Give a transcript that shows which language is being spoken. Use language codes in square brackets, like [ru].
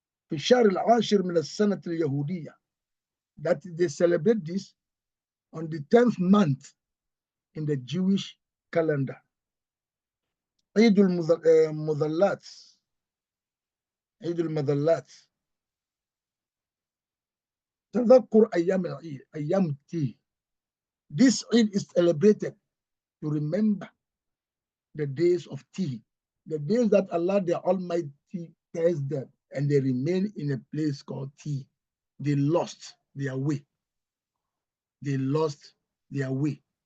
[ar] في الشهر العاشر من السنة اليهودية. [en] That they celebrate this on the 10th month in the Jewish calendar. Eid al-Mudallat, Eid al-Mudallat. [ar] تذكر أيام العيد, أيام التيه. [en] This Eid is celebrated to remember the days of Tea, the days that Allah the Almighty tells them, and they remain in a place called Tea. They lost their way. They lost their way.